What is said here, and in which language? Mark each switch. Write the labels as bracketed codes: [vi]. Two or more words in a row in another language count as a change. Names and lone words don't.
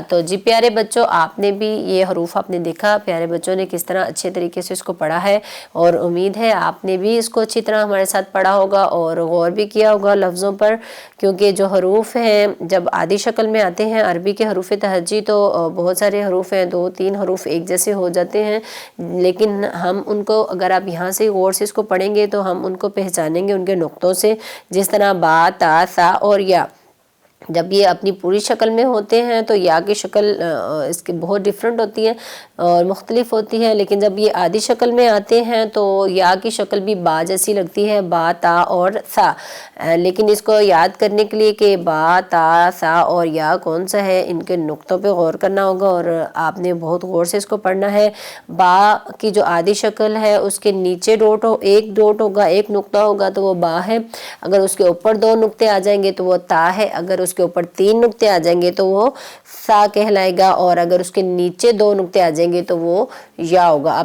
[ur] تو جی پیارے بچو، آپ نے بھی یہ حروف آپ نے دیکھا، پیارے بچوں نے کس طرح اچھے طریقے سے اس کو پڑھا ہے، اور امید ہے آپ نے بھی اس کو اچھی طرح ہمارے ساتھ پڑھا ہوگا اور غور بھی کیا ہوگا لفظوں پر، کیونکہ جو حروف ہیں جب آدھی شکل میں آتے ہیں عربی کے حروف تہجی تو بہت سارے حروف ہیں، 2-3 حروف ایک جیسے ہو جاتے ہیں، لیکن ہم ان کو اگر آپ یہاں سے غور سے اس کو پڑھیں گے تو ہم ان کو پہچانیں گے ان کے نقطوں سے، جس طرح با، تا، سا اور یا. جب یہ اپنی پوری شکل میں ہوتے ہیں تو یا کی شکل اس کی بہت ڈیفرنٹ ہوتی ہے اور مختلف ہوتی ہے، لیکن جب یہ آدھی شکل میں آتے ہیں تو یا کی شکل بھی با جیسی لگتی ہے، با، تا اور سا۔ لیکن اس کو یاد کرنے کے لیے کہ با، تا، سا اور یا کون سا ہے، ان کے نقطوں پہ غور کرنا ہوگا اور آپ نے بہت غور سے اس کو پڑھنا ہے۔ با کی جو آدھی شکل ہے اس کے نیچے ایک ڈوٹ ہوگا، ایک نقطہ ہوگا تو وہ با ہے، اگر اس کے اوپر 2 نقطے آ جائیں گے تو وہ تا ہے، اگر اس کے اوپر 3 نقطے آ جائیں گے تو وہ سا کہلائے گا، اور اگر اس کے نیچے 2 نقطے آ جائیں گے تو وہ یا ہوگا۔